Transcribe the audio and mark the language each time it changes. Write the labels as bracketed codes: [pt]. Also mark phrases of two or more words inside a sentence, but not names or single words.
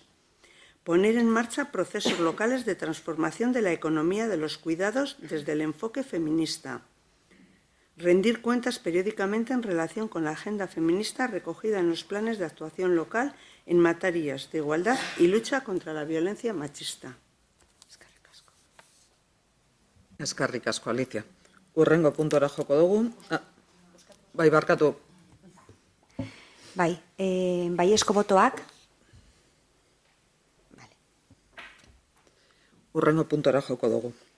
[es] Poner en marcha procesos locales de transformación de la economía de los cuidados desde el enfoque feminista. Rendir cuentas periódicamente en relación con la agenda feminista recogida en los planes de actuación local en materias de igualdad y lucha contra la violencia machista. [eu] Eskerrik asko, Alicia. Urrengo puntora joko dugu. Bai, barkatu. Bai, baiezko botoak. Urrengo puntora joko dugu.